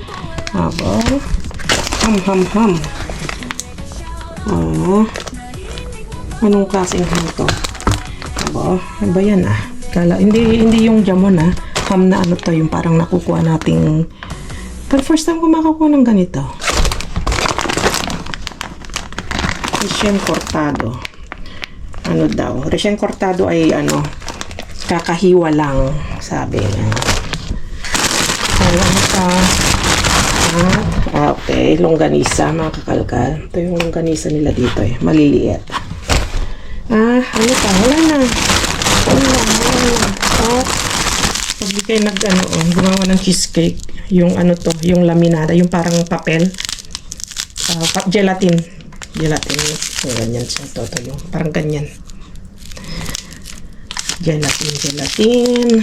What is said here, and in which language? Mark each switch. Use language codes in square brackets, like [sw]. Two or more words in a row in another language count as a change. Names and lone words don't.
[tl] Ham. Oh, anong klaseng ham to? Ano ba yan ah? Kala, hindi yung jamon ah. Ham na ano to, yung parang nakukuha nating, pero [en] first time [tl] ko makakuha ng ganito. [es] Recién cortado. [tl] Ano daw? [es] Recién cortado [tl] ay ano, kakahiwa lang, sabi. Ano pa? Okay, longganisa, mga kakalkal. Ito yung longganisa nila dito eh, maliliit. Ano pa? Wala na. Pag di kayo gumawa ng cheesecake, yung ano to, yung laminada, yung parang papel, gelatin, yung ganyan siya, to, yung parang ganyan, gelatin.